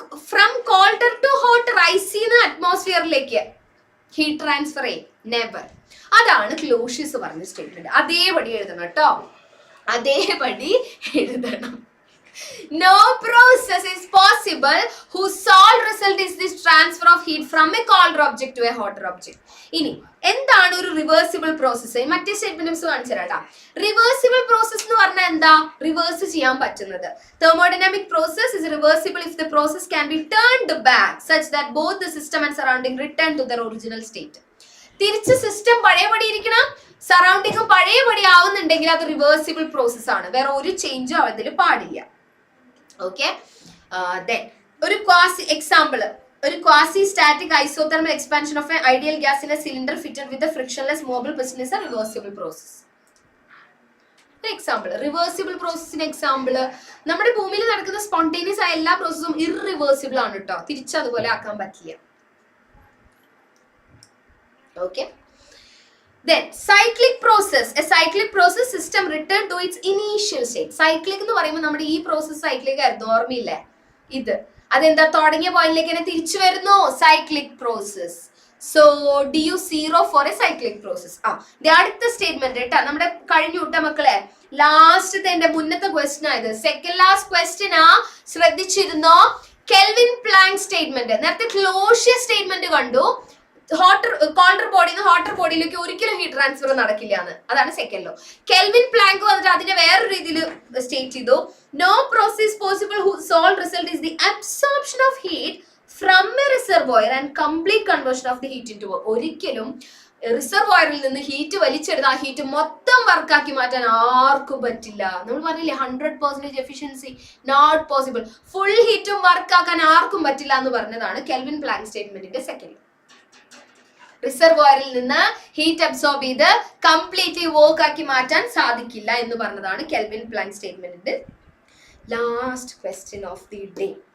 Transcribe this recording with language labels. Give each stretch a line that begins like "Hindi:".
English: From colder to hotter, ഐസിന്ന് അറ്റ്മോസ്ഫിയറിലേക്ക് heat transfer never.
Malayalam: അതാണ് Clausius പറഞ്ഞ statement. അതേപടി എഴുതണം കേട്ടോ, അതേപടി എഴുതണം.
English: No process is possible whose sole result is this transfer of heat from a colder object to a hotter object.
Malayalam: ഇനി എന്താണ് ഒരു റിവേഴ്സിബിൾ പ്രോസസ്? മറ്റേ സ്റ്റേറ്റ്മെന്റ്സ് കാണിച്ചു തരാം. റിവേഴ്സിബിൾ പ്രോസസ് എന്ന് പറഞ്ഞാൽ എന്താ? റിവേഴ്സ് ചെയ്യാൻ പറ്റുന്നത്.
English: thermodynamic process is reversible if the process can be turned back such that both the system and surrounding return to their original state.
Malayalam: തിരിച്ച് സിസ്റ്റം പഴയപടി ഇരിക്കണം, സറൗണ്ടിങ്ങും പഴയപടി ആവുന്നുണ്ടെങ്കിൽ അത് റിവേഴ്സിബിൾ പ്രോസസ് ആണ്. വേറെ ഒരു ചേഞ്ചും അതിൽ പാടില്ല.
English: Okay, then ഒരു quasi example, ഒരു quasi static isothermal expansion of a ideal gas in a cylinder fitted with a frictionless movable piston is a reversible process.
Malayalam: Example, reversible പ്രോസസ്സിന് example, നമ്മുടെ ഭൂമിയിൽ നടക്കുന്ന സ്പോണ്ടേനിയസ് ആയ എല്ലാ പ്രോസസ്സും ഇറിവേഴ്സിബിൾ ആണ് കേട്ടോ, തിരിച്ചതുപോലെ ആക്കാൻ പറ്റില്ല.
English: Okay, then cyclic process, a cyclic process system return to its initial state.
Malayalam: cyclic എന്ന് പറയുമ്പോൾ നമ്മുടെ ഈ പ്രോസസ് സൈക്ലിക് ആയിരുന്നു, ഓർമ്മയില്ലേ? ഇത് അതെന്താ, തുടങ്ങിയ പോയിന്റിലേക്ക് തന്നെ തിരിച്ചു വരുന്നു, cyclic process. So du0 four A cyclic process. അടുത്ത സ്റ്റേറ്റ്മെന്റ് കേട്ടാ, നമ്മുടെ കഴിഞ്ഞു വിട്ട മക്കളെ, ലാസ്റ്റത്തെ എന്റെ മുന്നത്തെ ക്വസ്റ്റ്യൻ ആയത്, second last question ശ്രദ്ധിച്ചിരുന്നോ? Kelvin Planck statement. നേരത്തെ ക്ലോഷ്യസ് സ്റ്റേറ്റ്മെന്റ് കണ്ടു, ഹോട്ടർ കോൾഡർ ബോഡിന്ന് ഹോട്ടർ ബോഡിയിലേക്ക് ഒരിക്കലും ഹീറ്റ് ട്രാൻസ്ഫർ നടക്കില്ല എന്ന്. അതാണ് സെക്കൻഡ് ലോ. കെൽവിൻ പ്ലാങ്ക് വന്നിട്ട് അതിനെ വേറൊരു രീതിയിൽ സ്റ്റേറ്റ് ചെയ്തു,
English: No process possible whose sole result is the absorption of heat from a reservoir and complete conversion of the heat into work.
Malayalam: ഒരിക്കലും റിസർവോയറിൽ നിന്ന് ഹീറ്റ് വലിച്ചെടുത്ത് ആ ഹീറ്റ് മൊത്തം വർക്കാക്കി മാറ്റാൻ ആർക്കും പറ്റില്ല. നമ്മൾ പറഞ്ഞില്ലേ 100% എഫിഷ്യൻസി, നോട്ട് പോസിബിൾ. ഫുൾ ഹീറ്റും വർക്കാക്കാൻ ആർക്കും പറ്റില്ല എന്ന് പറഞ്ഞതാണ് കെൽവിൻ പ്ലാങ്ക് സ്റ്റേറ്റ്മെന്റിന്റെ സെക്കൻഡ്. റിസർവോയറിൽ നിന്ന് ഹീറ്റ് അബ്സോർബ് ചെയ്ത് കംപ്ലീറ്റ്ലി വർക്ക് ആക്കി മാറ്റാൻ സാധിക്കില്ല എന്ന് പറഞ്ഞതാണ് കെൽവിൻ പ്ലാങ്ക് സ്റ്റേറ്റ്മെന്റിന്റെ last question of the day.